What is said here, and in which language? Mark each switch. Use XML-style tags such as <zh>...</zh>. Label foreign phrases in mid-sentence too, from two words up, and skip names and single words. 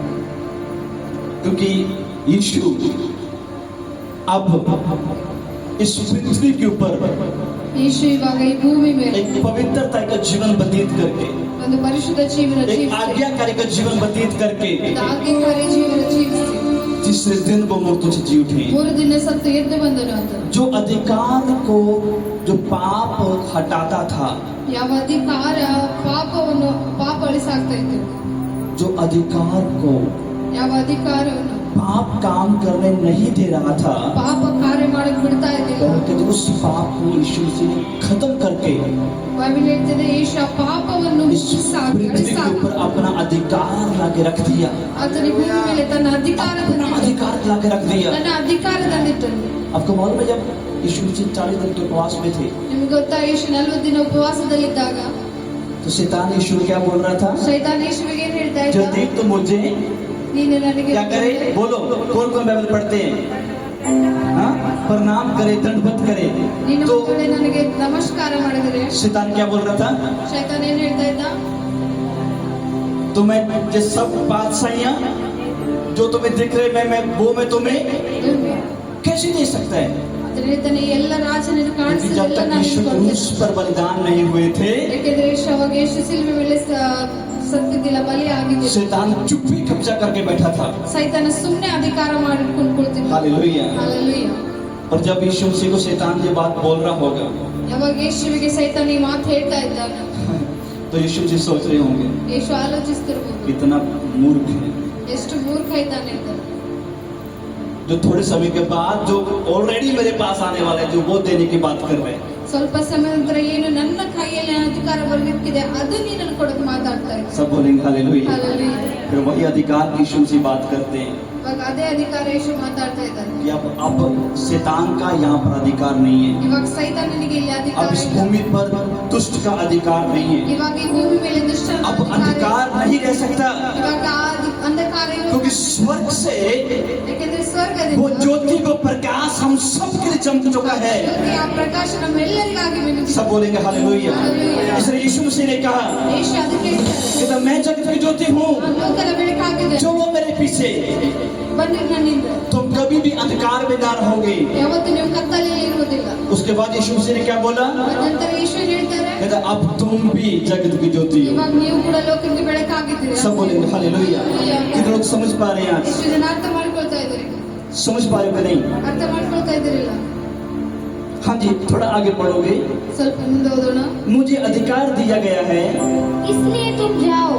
<hi>क्योंकि यीशु अब इस पृथ्वी के ऊपर</hi> <kn>ಯೇಸು ಇವಾಗ ಈ ಭೂಮಿ ಮೇಲೆ</kn> <hi>एक पवित्रता का जीवन व्यतीत करके,</hi> <kn>ಒಂದು ಪರಿಶುದ್ಧ ಜೀವನ</kn> <hi>एक</hi> <kn>ಜೀವಿಸಿ,</kn> <hi>आज्ञाकारी का जीवन व्यतीत करके</hi> <kn>ಒಂದು ಆಜ್ಞಾಕಾರಿ ಜೀವನ ಜೀವಿಸಿ</kn> <hi>तीसरे दिन वो मृत्यु से जी उठे।</hi> <kn>3 ದಿನ ಸತ್ತು ಎದ್ದು ಬಂದನು. ಆತ</kn> <hi>जो अधिकार को, जो पाप हटाता था,</hi> <kn>ಯಾವ ಅಧಿಕಾರ ಪಾಪ ಅಳಿಸಾಗ್ತಾ ಇತ್ತು,</kn> <hi>जो अधिकार को</hi> <kn>ಯಾವ ಅಧಿಕಾರವನ್ನು</kn> <hi>पाप काम करने नहीं दे रहा था,</hi> <kn>ಪಾಪ ಕಾರ್ಯ ಮಾಡಕ್ ಬಿಡ್ತಾ ಇದ್ದಿಲ್ಲ.</kn> <hi>बल्कि उस पाप को यीशु मसीह ने खत्म करके</hi> <kn>ಬೈಬಲ್ ಹೇಳ್ತದೆ ಯೇಸು ಆ ಪಾಪವನ್ನು</kn> <hi>इस पृथ्वी के ऊपर अपना अधिकार लाके रख दिया,</hi> <kn>ಆತನ ಭೂಮಿ ಮೇಲೆ ತನ್ನ ಅಧಿಕಾರ</kn> <hi>अपना अधिकार लाके रख दिया।</hi> <kn>ತನ್ನ ಅಧಿಕಾರ ತಂದಿಟ್ಟನು.</kn> <hi>आपको मालूम है जब यीशु मसीह 40 दिन के उपवास में थे,</hi> <kn>ನಿಮ್ಗೆ ಗೊತ್ತಾ ಯೇಸು 40 ದಿನ ಉಪವಾಸದಲ್ಲಿದ್ದಾಗ</kn> <hi>तो शैतान यीशु को क्या बोल रहा था?</hi> <kn>ಶೈತಾನ ಯೇಸುವಿಗೆ ಏನ್ ಹೇಳ್ತಾ ಇದ್ದ?</kn> <hi>जब देख तो मुझे</hi> <kn>ನೀನು ನನಗೆ</kn> <hi>क्या करे? बोलो, कौन कौन बाइबल पढ़ते हैं? हाँ? प्रणाम करे, दंडवत करे।</hi> <kn>ನೀನು</kn> <hi>तो</hi> <kn>ಮಕ್ಕಳೇ ನನಗೆ ನಮಸ್ಕಾರ ಮಾಡಿದರೆ</kn> <hi>शैतान क्या बोल रहा था?</hi> <kn>ಶೈತಾನ ಏನ್ ಹೇಳ್ತಾ ಇದ್ದ?</kn> <hi>तो मैं ये सब बादशाहियां जो तुम्हें दिख रहे मैं तुम्हें कैसे दे सकता है?</hi> <kn>ಆತನ ಹೇಳ್ತಾನೆ ಎಲ್ಲ ರಾಜನನ್ನು</kn> <hi>क्योंकि</hi> <kn>ಕಾಣಿಸಿದ</kn> <hi>जब</hi> <kn>ಎಲ್ಲ</kn> <hi>तक</hi> <kn>ನಾನು</kn> <hi>यीशु क्रूस पर बलिदान नहीं हुए थे,</hi> <kn>ಯಾಕೆಂದ್ರೆ ಯೇಸು ಅವಾಗ ಯೇಸು ಸಿಲುಬೆ ಮೇಲೆ ಸತ್ತಿದ್ದಿಲ್ಲ, ಬಲಿ ಆಗಿದ್ದಿಲ್ಲ.</kn> <hi>शैतान चुप ही कब्जा करके बैठा था।</hi> <kn>ಸೈತಾನ ಸುಮ್ಮನೆ ಅಧಿಕಾರ ಮಾಡಿಕೊಂಡು ಕುಳಿತಿದ್ದ.</kn> <hi>हालेलुया।</hi> <kn>ಹಲ್ಲೆಲೂಯಾ.</kn> <hi>और जब यीशु मसीह को शैतान ये बात बोल रहा होगा,</hi> <kn>ಯಾವಾಗ ಯೇಸುವಿಗೆ ಸೈತಾನ ಈ ಮಾತು ಹೇಳ್ತಾ ಇದ್ದಾನೆ,</kn> <hi>तो यीशु मसीह सोच रहे होंगे</hi> <kn>ಯೇಸು ಆಲೋಚಿಸ್ತಿರ್ಬೋದು</kn> <hi>कितना मूर्ख है,</hi> <kn>ಎಷ್ಟು ಮೂರ್ಖ ಇದ್ದಾನೆ ಅಂತ.</kn> <hi>जो थोड़े समय के बाद जो ऑलरेडी मेरे पास आने वाले हैं, जो वो देने की बात कर रहे हैं।</hi> <kn>ಸ್ವಲ್ಪ ಸಮಯ ನಂತರ ಏನು ನನ್ನ ಕೈಯಲ್ಲಿ ಅಧಿಕಾರ ಬರಲಿಕ್ಕಿದೆ ಅದು ನೀನನ್ನು ಕೊಡಕ್ಕೆ ಮಾತಾಡ್ತಾ ಇದ್ದ.</kn> <hi>सब बोलेंगे हालेलुया।</hi> <kn>ಹಲ್ಲೆಲೂಯಾ.</kn> <hi>फिर वही अधिकार यीशु मसीह बात करते हैं</hi> <kn>ಇವಾಗ ಅದೇ ಅಧಿಕಾರ ಯೇಸು ಮಾತಾಡ್ತಾ ಇದ್ದಾನೆ.</kn> <hi>कि अब शैतान का यहाँ पर अधिकार नहीं है,</hi> <kn>ಇವಾಗ ಸೈತಾನನಿಗೆ ಇಲ್ಲಿ ಅಧಿಕಾರ</kn> <hi>अब इस</hi> <kn>ಇಲ್ಲ.</kn> <hi>भूमि पर दुष्ट का अधिकार नहीं है,</hi> <kn>ಇವಾಗ ಈ ಭೂಮಿ ಮೇಲೆ ದುಷ್ಟನ</kn> <hi>अब</hi> <kn>ಅಧಿಕಾರ</kn> <hi>अधिकार नहीं रह सकता,</hi> <kn>ಇವಾಗ ಆ ಅಂಧಕಾರ ಇರೋದು.</kn> <hi>क्योंकि स्वर्ग से</hi> <kn>ಯಾಕೆಂದ್ರೆ</kn> <hi>वो</hi> <kn>ಸ್ವರ್ಗದಿಂದ</kn> <hi>ज्योति को प्रकाश हम सबके लिए चमक चुका है।</hi> <kn>ಜ್ಯೋತಿ, ಆ ಪ್ರಕಾಶ ನಮ್ಮೆಲ್ಲರಿಗಾಗಿ ಬೆಳಗಿದೆ.</kn> <hi>सब बोलेंगे हालेलुया। इसलिए यीशु मसीह ने कहा</hi> <kn>ಯೇಸು ಅದಕ್ಕೆ ಹೇಳ್ತಾರೆ,</kn> <hi>कि तो मैं जगत की ज्योति हूँ,</hi> <kn>ನಾನು ಲೋಕದ ಬೆಳಕಾಗಿದೆ,</kn> <hi>जो वो मेरे पीछे,</hi> <kn>ಬನ್ನಿ ನನ್ನಿಂದ,</kn> <hi>तुम कभी भी अंधकार में ना रहोगे।</hi> <kn>ಯಾವತ್ತು ನೀವು ಕತ್ತಲೆಯಲ್ಲಿ ಇರುವುದಿಲ್ಲ.</kn> <hi>उसके बाद यीशु मसीह ने क्या बोला?</hi> <kn>ನಂತರ ಯೇಸು ಹೇಳ್ತಾರೆ,</kn> <hi>कहता अब तुम भी जगत की ज्योति हो।</hi> <kn>ಇವಾಗ ನೀವು ಕೂಡ ಲೋಕಕ್ಕೆ ಬೆಳಕಾಗಿದ್ದೀರಿ.</kn> <hi>सब बोलेंगे हालेलुया। कितने लोग समझ पा रहे हैं आज?</hi> <kn>ಎಷ್ಟು ಜನ ಅರ್ಥ ಮಾಡ್ಕೊಳ್ತಾ ಇದ್ದೀರಿ?</kn> <hi>समझ पा रहे हो कि नहीं?</hi> <kn>ಅರ್ಥ ಮಾಡ್ಕೊಳ್ತಾ ಇದ್ದೀರಿಲ್ಲ?</kn> <hi>हाँ जी, थोड़ा आगे पढ़ोगे।</hi> <kn>ಸ್ವಲ್ಪ ಮುಂದೆ ಓದೋಣ.</kn> <hi>मुझे अधिकार दिया गया है, इसलिए तुम जाओ,</hi>